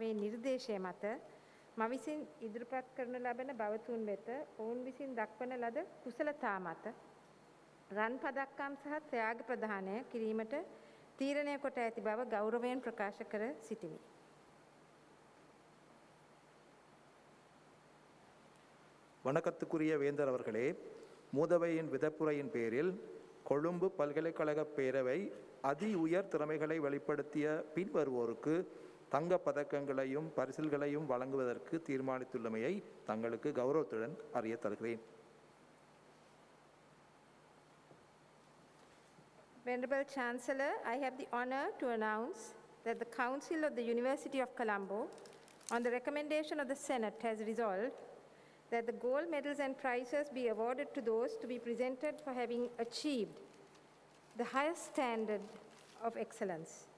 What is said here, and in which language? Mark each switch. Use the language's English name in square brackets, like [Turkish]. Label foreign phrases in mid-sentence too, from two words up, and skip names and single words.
[Sinhala] නිර්දේශය මත මා විසින් ඉදිරිපත් කරන ලබන බවතුන් වෙත ඔවුන් විසින් දක්වන ලද කුසලතා මත රන් පදක්කම් සහ ත්‍යාග ප්‍රදානය කිරීමට තීරණය කොට ඇති බව ගෞරවයෙන් ප්‍රකාශ කර සිටිමි. [Tamil] வணக்கத்துக்குரிய வேந்தர் அவர்களே, மூதவையின் விதப்புரையின் பேரில் கொழும்பு பல்கலைக்கழக பேரவை அதி உயர் திறமைகளை வெளிப்படுத்திய பின்வருவோருக்கு தங்கப் பதக்கங்களையும் பரிசில்களையும் வழங்குவதற்கு தீர்மானித்துள்ளமையை தங்களுக்கு கௌரவத்துடன் அறிய தருகிறேன். [English] Venerable Chancellor, I have the honor to announce that the Council of the University of Colombo, on the recommendation of the Senate, has resolved that the gold medals and prizes be awarded to those to be presented for having achieved the highest standard of excellence.